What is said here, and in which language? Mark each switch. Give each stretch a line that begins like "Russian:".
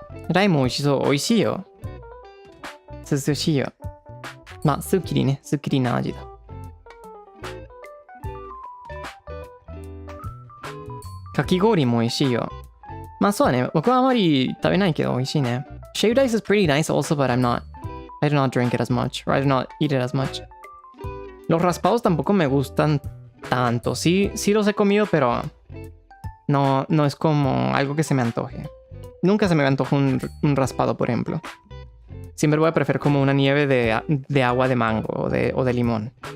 Japanese: Raimo 美味しそう。美味しいよ。涼しいよ。まあ、すっきりね。すっきりな味だ。かき氷も美味しいよ。まあそうだね。僕はあまり食べないけど美味しいね。
English: Shaved ice is pretty nice also, but I do not drink it as much, or I do not eat it as much.
Spanish: Los raspados tampoco me gustan tanto. Sí, sí los he comido, pero no, no es como algo que se me antoje. Nunca se me antoja un raspado, por ejemplo. Siempre voy a preferir como una nieve de agua de mango o de limón.